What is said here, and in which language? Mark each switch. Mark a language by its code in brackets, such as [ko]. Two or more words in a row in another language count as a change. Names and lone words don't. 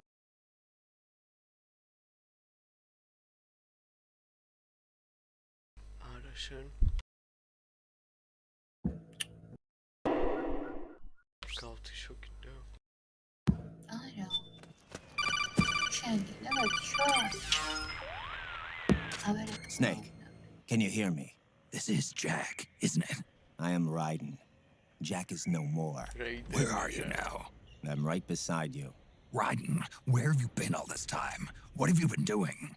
[ka] არა შენ გავთიშო კიდე არა შენ კიდე გავთიშო [en] Snake, can you hear me? This is Jack, isn't it? I am Raiden. Jack is no more. Where are you now? I'm right beside you. Raiden, where have you been all this time? What have you been doing?